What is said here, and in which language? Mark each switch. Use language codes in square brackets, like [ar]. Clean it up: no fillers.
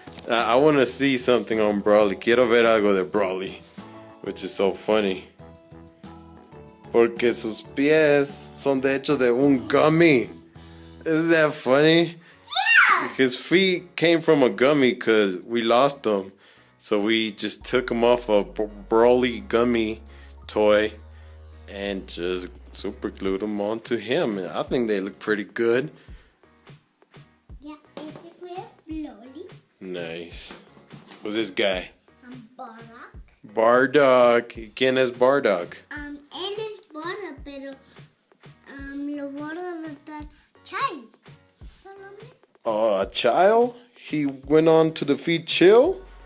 [en] I want to see something on Broly. [es] Quiero ver algo de Broly. [en] Which is so funny. [es] Porque sus pies son de hecho de un gummy. [en] Isn't that funny? Yeah! His feet came from a gummy because we lost them. So we just took them off a Broly gummy toy and just super glued them onto him, and I think they look pretty good. Yeah, it's Broly. Nice. Who's this guy? Bardock. [es] Bardock. ¿Quién es Bardock? Él es Bardock, pero lo gordo de estar child. [en] Oh, a child? He went on to defeat Chill?